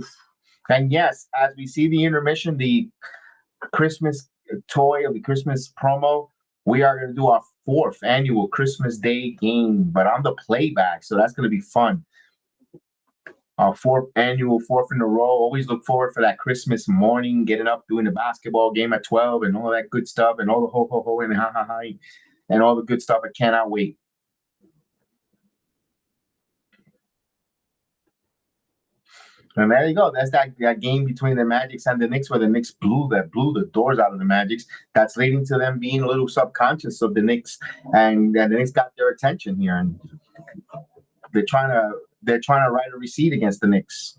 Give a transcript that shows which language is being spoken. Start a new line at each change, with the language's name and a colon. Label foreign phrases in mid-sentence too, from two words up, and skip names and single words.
English: And yes, as we see the intermission, the Christmas toy of the Christmas promo, we are going to do our 4th annual Christmas Day game, but on the playback. So that's going to be fun. Our 4th in a row. Always look forward for that Christmas morning, getting up, doing the basketball game at 12 and all that good stuff and all the ho, ho, ho, and ha, ha, ha, and all the good stuff. I cannot wait. And there you go. That's that game between the Magics and the Knicks where the Knicks blew the doors out of the Magics. That's leading to them being a little subconscious of the Knicks, and the Knicks got their attention here, and they're trying to write a receipt against the Knicks.